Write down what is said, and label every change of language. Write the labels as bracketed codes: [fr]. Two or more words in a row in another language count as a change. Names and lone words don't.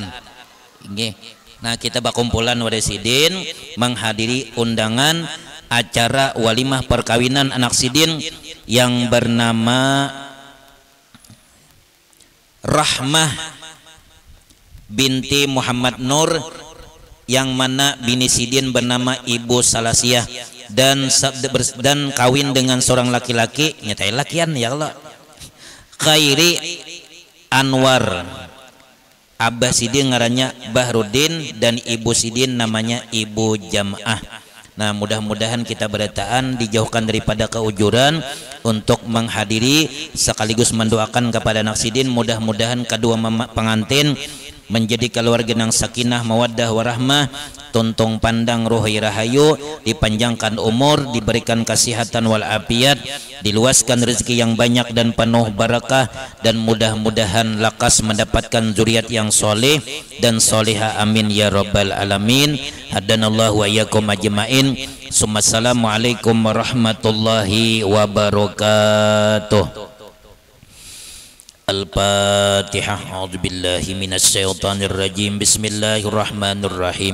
[bjn] Nah kita bakumpulan wadah sidin menghadiri undangan acara walimah perkawinan anak sidin yang bernama Rahmah binti Muhammad Nur, yang mana bini sidin bernama Ibu Salasiah, dan kawin dengan seorang laki-laki nyatai lakian ya Allah, Khairi Anwar. Abah sidin ngarannya Bahrudin dan ibu sidin namanya Ibu Jamaah. [id] Nah mudah-mudahan kita beretaan dijauhkan daripada keujuran untuk menghadiri sekaligus mendoakan kepada anak sidin, mudah-mudahan kedua pengantin menjadi keluarga yang [ar] سكينة مودة ورحمة, [id] tuntung pandang rohi rahayu, dipanjangkan umur, diberikan kesehatan wal afiat, diluaskan rezeki yang banyak dan penuh barakah, dan mudah-mudahan lakas mendapatkan zuriat yang soleh dan soleha, [ar] آمين يا رب العالمين. هدانا الله وإياكم أجمعين. السلام عليكم ورحمة الله وبركاته. الفاتحة. أعوذ بالله من الشيطان الرجيم. بسم الله الرحمن الرحيم.